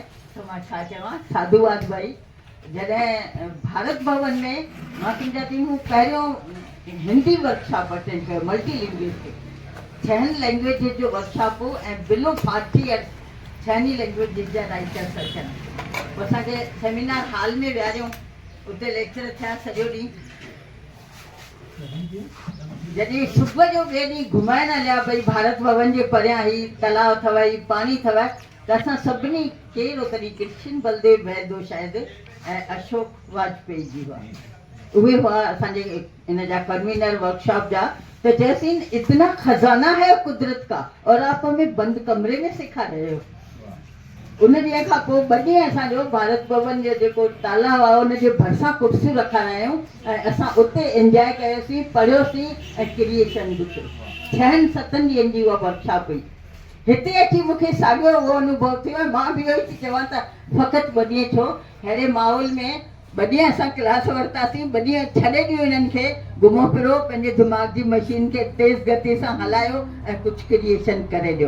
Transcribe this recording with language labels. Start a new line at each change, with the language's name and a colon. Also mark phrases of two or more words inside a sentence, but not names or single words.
Sindhi: त मां छा चवां, साधुवाद भाई। जॾहिं भारत भवन में मां सम्झां थी मूं पहिरियों हिंदी
English: workshop attend
Sindhi: कयो,
English: multi linguistic 6 languages
Sindhi: जो वर्कशॉप हो ऐं बिलो फारसी 6 लैंग्वेजिस जा राइटर्स अचनि। पोइ असांखे
English: seminar hall
Sindhi: में विहारियूं, उते लेक्चर थिया सॼो ॾींहुं। जॾहिं सुबुह जो ॿिए ॾींहुं घुमाइण हलिया भई भारत भवन जे परियां ही तलाउ अथव, ही पाणी अथव, त असां सभिनी केरु तॾहिं कृष्ण बलदेव वैद्य शायदि ऐं अशोक वाजपेयी जी हुआ, उहे हुआ असांजे इन जा कन्वीनर वर्कशॉप जा।
Hindi: त चयसीं इतना खजाना है कुदरत का और आप हमें बंद कमरे में सिखा रहे हो।
Sindhi: उन ॾींहं खां पोइ 2 ॾींहं असांजो भारत भवन जो जेको तालाउ आहे उनजे भरिसां कुर्सियूं रखाइण आहियूं ऐं असां उते एंजॉय कयोसीं, पढ़ियोसीं ऐं क्रिएशन बि कयो। 6-7 ॾींहंनि जी उहा वर्कशॉप हुई। हिते अची मूंखे साॻियो उहो अनुभव थियो ऐं मां बि इहो ई चवां त फ़क़ति 2 ॾींहं छो, अहिड़े माहौल में 2 ॾींहं असां क्लास वरितासीं, 2 ॾींहं छॾे ॾियो हिननि खे, घुमो फिरो, पंहिंजे दिमाग़ जी मशीन खे तेज़ गति सां हलायो ऐं कुझु क्रिएशन करे ॾियो।